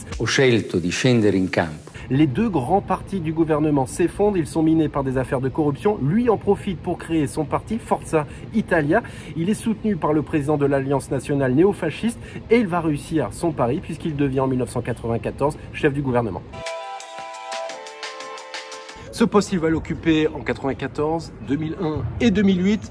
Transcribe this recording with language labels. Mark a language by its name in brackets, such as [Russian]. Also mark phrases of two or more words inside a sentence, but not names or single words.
[Italian] Ho scelto di scendere in campo. [French] Les 2 grands partis du gouvernement s'effondrent, ils sont minés par des affaires de corruption. Lui en profite pour créer son parti, Forza Italia. Il est soutenu par le président de l'Alliance nationale néo-fasciste et il va réussir son pari puisqu'il devient en 1994 chef du gouvernement. Ce poste, il va l'occuper en 94, 2001 et 2008.